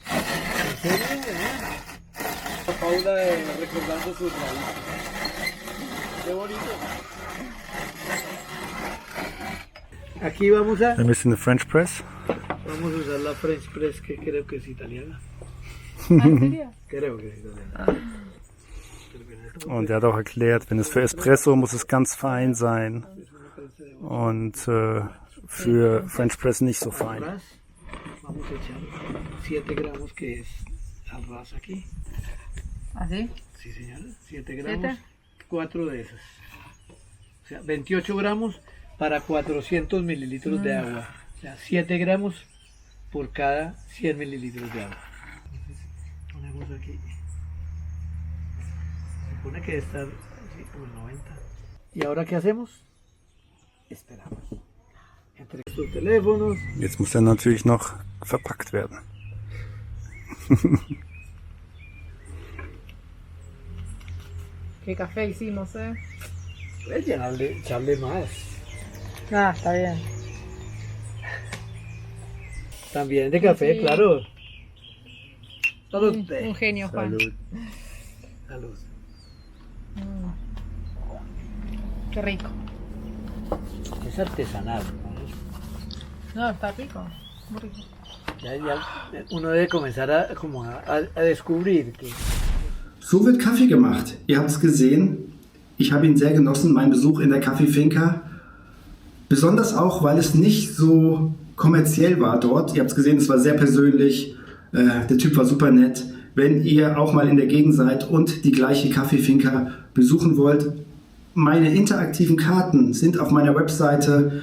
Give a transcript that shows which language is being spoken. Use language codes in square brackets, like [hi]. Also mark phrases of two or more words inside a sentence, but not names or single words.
[es] Paula recordando sus raíces. Qué bonito. Aquí vamos a [de] Ein bisschen French Press. [es] usar la French Press, que creo que es italiana. Creo que es italiana. [de] Und er hat auch erklärt, wenn es für Espresso muss es ganz fein sein und für French Press nicht so fein. [es] Vamos a echar 7 gramos, que es arroz aquí. ¿Así? Sí, señora, 7 gramos, 4 de esas. O sea, 28 gramos para 400 mililitros de agua. O sea, 7 gramos por cada 100 mililitros de agua. Entonces, ponemos aquí. Se supone que debe estar así como el 90. ¿Y ahora qué hacemos? Esperamos. Entre estos teléfonos. [de] Jetzt muss er natürlich noch verpackt werden. [es] ¿Qué café hicimos, Puedes echarle más. Ah, está bien. También de café, Sí. claro. Salud. Un genio, Juan. Salud. Salud. Qué rico. Es artesanal, ¿no? No, está rico. Muy rico. Ya uno debe comenzar a descubrir que [de] So wird Kaffee gemacht. Ihr habt es gesehen. Ich habe ihn sehr genossen, meinen Besuch in der Kaffeefinca. Besonders auch, weil es nicht so kommerziell war dort. Ihr habt es gesehen, es war sehr persönlich. Der Typ war super nett. Wenn ihr auch mal in der Gegend seid und die gleiche Kaffeefinca besuchen wollt, meine interaktiven Karten sind auf meiner Webseite.